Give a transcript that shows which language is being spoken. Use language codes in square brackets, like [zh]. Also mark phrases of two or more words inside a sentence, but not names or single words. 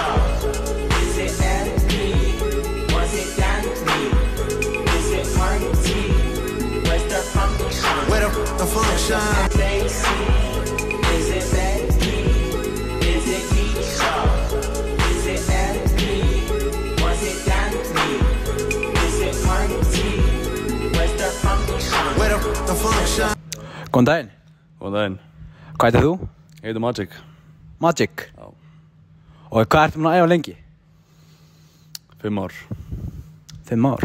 [en] Is it Effie? Was it Danny? Is it Marty? Where's the function? Where the function? Stacy? Is it Becky? Is it Keisha? Is it Effie? Was it Danny? [is] Góðan daginn. Góðan daginn. Hvað heitir þú? Ég heitir Magic. Magic? Já. Og hvað ertu búinn að æfa lengi? 5 ár. 5 ár?